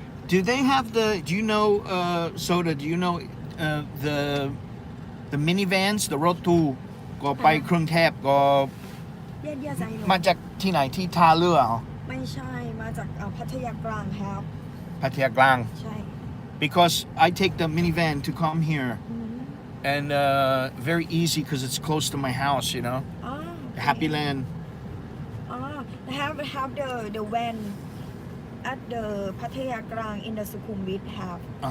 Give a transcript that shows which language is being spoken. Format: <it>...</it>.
<en>Do they have do you know, Soda, do you know the minivans, the road to</en> <th>ก็ไปกรุงเทพก็</th> <en>Yes, yes, I know.</en> <th>มาจากที่ไหนที่ท่าเรือเหรอ ไม่ใช่ มาจากพัทยากลางครับ พัทยากลาง ใช่</th> <en>because I take the minivan to come here Mm-hmm. and very easy because it's close to my house, you know. Happy Land. Have the van at the Pattaya Klang in the Sukhumvit have.</en>